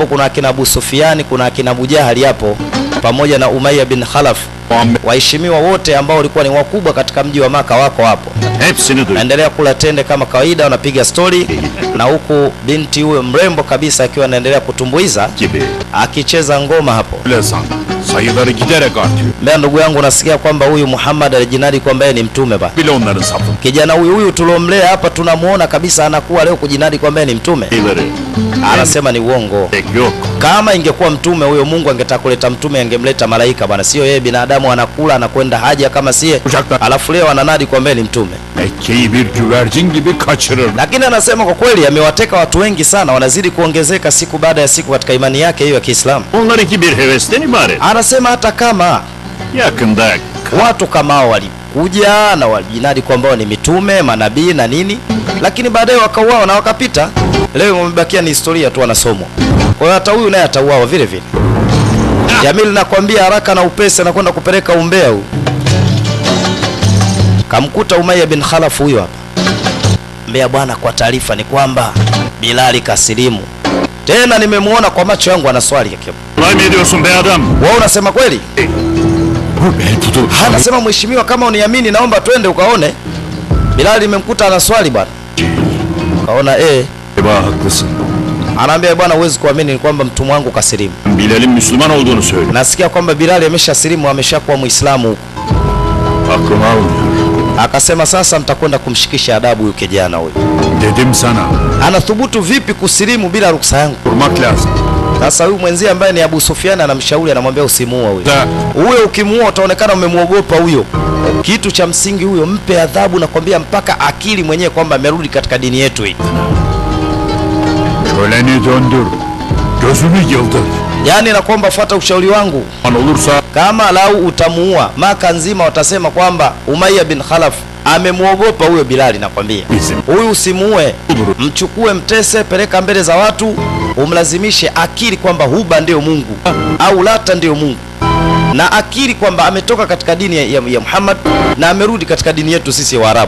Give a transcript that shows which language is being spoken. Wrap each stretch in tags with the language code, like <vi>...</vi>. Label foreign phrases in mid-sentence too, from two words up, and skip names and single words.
<sw>Kuna akina Abu Sufyan, kuna akina Abu Jahali hapo, pamoja na Umayya bin Khalaf. Waheshimiwa wote ambao walikuwa ni wakubwa katika mji wa Maka wako hapo, naendelea kula tende kama kawaida, wanapiga story, na huku binti huyo mrembo kabisa akiwa anaendelea kutumbuiza akicheza ngoma hapo.</sw> <tr>Sayıları giderek artıyor.</tr> <sw>Mbea ndugu yangu, nasikia kwamba huyu Muhammad alijinadi kwamba yeye ni mtume ba.</sw> <tr>Bile onların sapı.</tr> <sw>Kijana huyu tuliomlea hapa tunamuona kabisa anakuwa leo kujinadi kwamba yeye ni mtume.</sw> <tr>Sayıları.</tr> <sw>Anasema ni uongo.</sw> <tr>Yok.</tr> <sw>Kama ingekuwa mtume huyo, Mungu angetaka kuleta mtume, angemleta malaika bwana, sio yeye binadamu anakula anakwenda haja kama sie. Alafu leo ananadi kwamba ni mtume.</sw> <tr>Mekke'yi bir güvercin gibi kaçırır.</tr> <sw>Lakini anasema kwa kweli amewateka watu wengi sana, wanazidi kuongezeka siku baada ya siku katika imani yake hiyo ya Kiislamu.</sw> <tr>Onlarınki bir hevesten ibaret.</tr> <sw>Anasema hata kama</sw> <tr>Yakında</tr> <sw>watu kama hao walikuja na walijinadi kwamba ni mitume, manabii na nini, lakini baadaye wakauawa na wakapita. Leo wamebakia ni historia tu, wanasomwa. Kwa hiyo hata huyu naye atauawa vile vile. Jamil, nakwambia haraka na upesi anakwenda kupeleka umbea huu. Kamkuta Umayya bin Khalaf huyo hapa. Mbea bwana, kwa taarifa ni kwamba Bilali kasilimu. Tena nimemuona kwa macho yangu ana swali yake.</sw> <tr>Kolay mı ediyorsun be adam?</tr> <sw>Wewe unasema kweli? Anasema mheshimiwa, kama uniamini naomba twende ukaone. Bilali nimemkuta ana swali bwana. Kaona</sw> <tr>Haklısın.</tr> <sw>Anaambia bwana, huwezi kuamini ni kwamba mtumwa wangu kasilimu.</sw> <tr>Bilal'in Müslüman olduğunu söyle.</tr> <sw>Nasikia kwamba Bilali ameshasilimu, ameshakuwa Muislamu huko.</sw> <tr>Aklım almıyor.</tr> <sw>Akasema sasa mtakwenda kumshikisha adabu huyu kijana huyu.</sw> <tr>Dedim sana.</tr> <sw>Anathubutu vipi kusilimu bila ruksa yangu?</sw> <tr>Durmak lazım.</tr> <sw>Sasa huyu mwenzie ambaye ni Abu Sufyan anamshauri, anamwambia usimuue huyo.</sw> <tr>Da.</tr> <sw>Huyo ukimuua utaonekana umemuogopa huyo. Kitu cha msingi huyo mpe adhabu, nakwambia mpaka akili mwenyewe kwamba amerudi katika dini yetu hii.</sw> <tr>Köleni döndür. Gözünü yıldır.</tr> <sw>Yaani nakwamba fuata ushauri wangu.</sw> <tr>Olursa</tr> <sw>Kama lau utamuua, Maka nzima watasema kwamba Umayya bin Khalaf amemuogopa huyo Bilali. Nakwambia huyu usimuue, mchukue, mtese, peleka mbele za watu, umlazimishe akili kwamba Huba ndio Mungu au Lata ndio Mungu, na akili kwamba ametoka katika dini ya Muhammad na amerudi katika dini yetu sisi Waarabu.</sw>